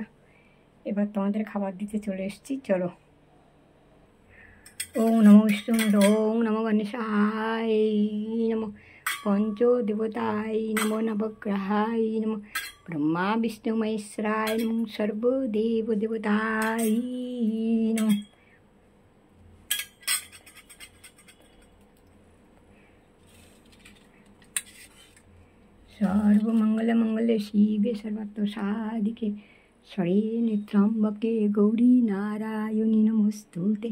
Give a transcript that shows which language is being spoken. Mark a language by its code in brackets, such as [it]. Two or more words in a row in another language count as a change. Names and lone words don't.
[bn] এবার তোমাদের খাবার দিতে চলে এসেছি, চলো। [sa] ওম নমো বিষ্ণু, ওম নমো গণেশায় নমো, পঞ্চদেবতায় নমো, নবগ্রহায় নমো, ব্রহ্মা বিষ্ণু মহেশ্বরায় নমো, সর্বদেব দেবতায় নমো। सर्वमंगल मंगले शिवे सर्वत्र साधिके शरण्ये त्र्यंबके गौरी नारायणी नमोस्तुते।